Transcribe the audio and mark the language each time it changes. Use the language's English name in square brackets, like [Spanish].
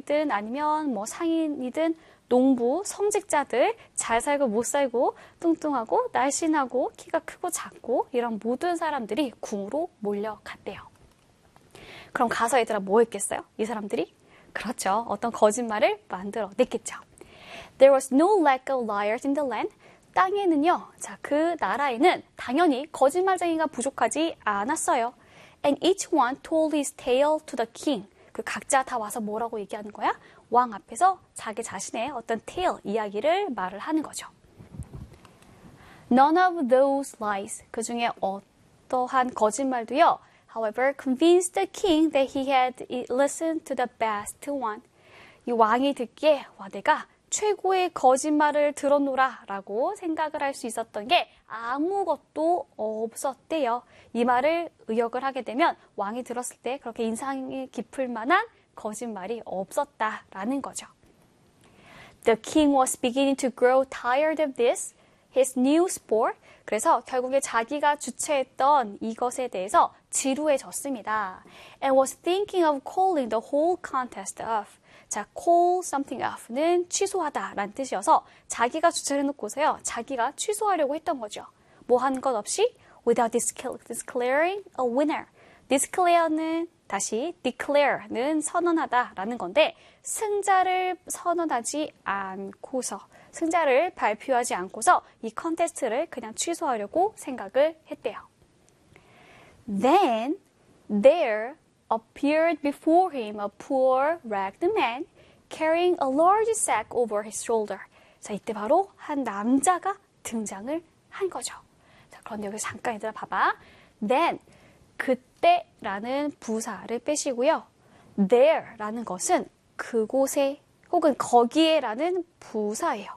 [Korean] 직장인이든 아니면 뭐 상인이든 농부, 성직자들 잘 살고 못 살고 뚱뚱하고 날씬하고 키가 크고 작고 이런 모든 사람들이 궁으로 몰려갔대요. 그럼 가서 얘들아 뭐 했겠어요? 이 사람들이? 그렇죠. 어떤 거짓말을 만들어 냈겠죠. [English] There was no lack of liars in the land. [Korean] 땅에는요. 자, 그 나라에는 당연히 거짓말쟁이가 부족하지 않았어요. [English] And each one told his tale to the king. [Korean] 그 각자 다 와서 뭐라고 얘기하는 거야? 왕 앞에서 자기 자신의 어떤 tale 이야기를 말을 하는 거죠. [English] None of those lies. [Korean] 그 중에 어떠한 거짓말도요. [English] However, convinced the king that he had listened to the best one. [Korean] 이 왕이 듣기에 와 내가 최고의 거짓말을 들었노라라고 생각을 할수 있었던 게 아무것도 없었대요. 이 말을 의역을 하게 되면 왕이 들었을 때 그렇게 인상이 깊을 만한 거짓말이 없었다라는 거죠. [English] The king was beginning to grow tired of this, his new sport. [Korean] 그래서 결국에 자기가 주최했던 이것에 대해서 지루해졌습니다. [English] And was thinking of calling the whole contest off. [Korean] 자, call something off는 취소하다라는 뜻이어서 자기가 주최를 놓고서요. 자기가 취소하려고 했던 거죠. 뭐한것 없이 [English] without declaring a winner. [Korean] Declare는 다시 declare는 선언하다라는 건데 승자를 선언하지 않고서 승자를 발표하지 않고서 이 컨테스트를 그냥 취소하려고 생각을 했대요. [English] Then there appeared before him a poor ragged man carrying a large sack over his shoulder. [Korean] 자, 이때 바로 한 남자가 등장을 한 거죠. 자, 그런데 여기 잠깐 얘들아 봐봐. Then 그때라는 부사를 빼시고요. There라는 것은 그곳에 혹은 거기에라는 부사예요.